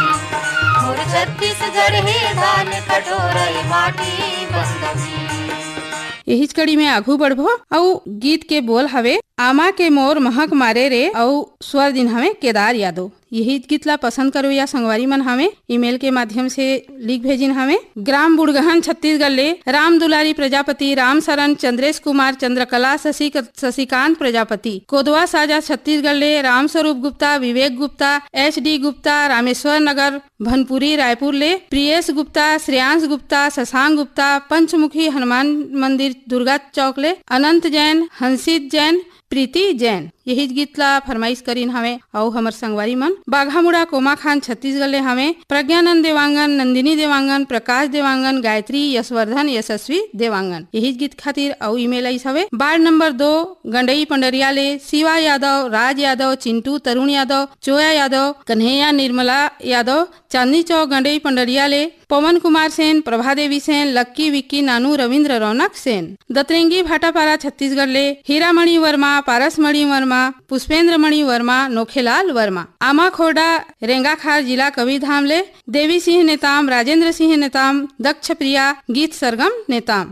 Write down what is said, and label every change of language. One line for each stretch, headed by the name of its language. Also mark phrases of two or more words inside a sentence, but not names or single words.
Chhattisgarhi: मोर छत्तीसगढ़ है धान कटोरा ये माटी बंदगी। यही कड़ी में आगू बढ़बो और गीत के बोल हवे आमा के मोर महक मारे रे और स्वर दिन हमें केदार यादव। यही गीत ला पसंद करो या संगवारी मन हमें ईमेल के माध्यम से लिख भेजिन हमें ग्राम बुड़गहन छत्तीसगढ़ ले राम दुलारी प्रजापति, राम शरण, चंद्रेश कुमार, चंद्रकला, शशिकांत प्रजापति, कोदवा साजा छत्तीसगढ़ ले राम स्वरूप गुप्ता, विवेक गुप्ता, HD गुप्ता, रामेश्वर नगर भनपुरी रायपुर ले प्रियेश गुप्ता, श्रेयांश गुप्ता, शशांक गुप्ता, पंचमुखी हनुमान मंदिर दुर्गा चौक ले अनंत जैन, हंसित जैन, प्रीति जैन। यही गीत ला फरमाइश करीन हमें और हमर संगवारी मन बाघामुड़ा कोमा खान छत्तीसगढ़ ले हमें प्रज्ञानंद देवांगन, नंदिनी देवांगन, प्रकाश देवांगन, गायत्री, यशवर्धन, यशस्वी देवांगन। यही गीत खातिर और ईमेल आई हवे वार्ड नंबर 2 गंडई पंडरिया ले शिवा यादव, राज यादव, चिंटू तरुण यादव, चोया यादव, कन्हैया निर्मला यादव, चांदनी चौक गंडई पंडरिया ले पवन कुमार सेन, प्रभा देवी सेन, लक्की विक्की नानू, रविंद्र रौनक सेन। दतरेंगी भाटापारा छत्तीसगढ़ ले हीरामणि वर्मा, पारसमणि वर्मा, पुष्पेंद्र मणि वर्मा, नोखेलाल वर्मा। आमा खोड़ा रेंगाखार जिला कबीरधाम ले देवी सिंह नेताम, राजेंद्र सिंह नेताम, दक्ष प्रिया, गीत सरगम नेताम।